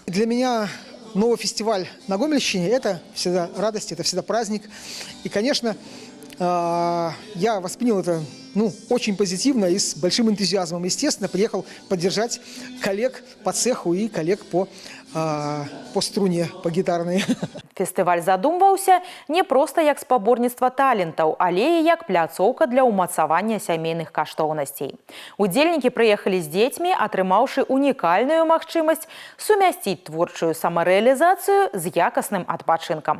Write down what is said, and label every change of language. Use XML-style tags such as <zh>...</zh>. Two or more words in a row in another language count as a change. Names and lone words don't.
<ru>Для меня новый фестиваль на Гомельщине – это всегда радость, это всегда праздник. И, конечно, я воспринял это очень позитивно и с большим энтузиазмом. Естественно, приехал поддержать коллег по цеху и коллег по струне, по гитарной.</ru> <be>Фестываль задумваўся не проста як спаборніцтва талентаў, але і як пляцоўка для ўмацавання сямейных каштоўнасцей. Удзельнікі прыехалі з дзецьмі, атрымаўшы унікальную магчымасць сумясціць творчую самарэалізацыю з якасным адпачынкам.</be>